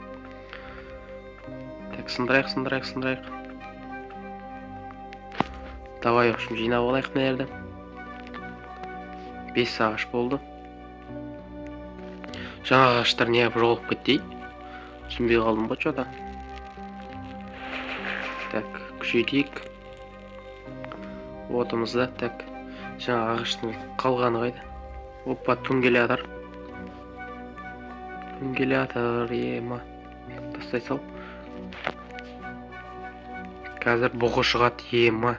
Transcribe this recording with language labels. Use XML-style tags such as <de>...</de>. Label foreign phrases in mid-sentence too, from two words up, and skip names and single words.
<kk>Так, сындырайық.</kk> <ru>Давай, общем,</ru> <kk>жинап алайық мына жерді. 5 ағаш болды. Жаңа ағаштар неғып жоғалып кетті? Түсінбей қалдым ғой</kk> <ru>что-то. Так,</ru> <kk>күшейтейік. Отымызда, так, жаңа ағаштың қалғаны қайда? Опа, түн келе атыр, ема. Тастай сал. Қазір бұғы шығады, ема.</kk>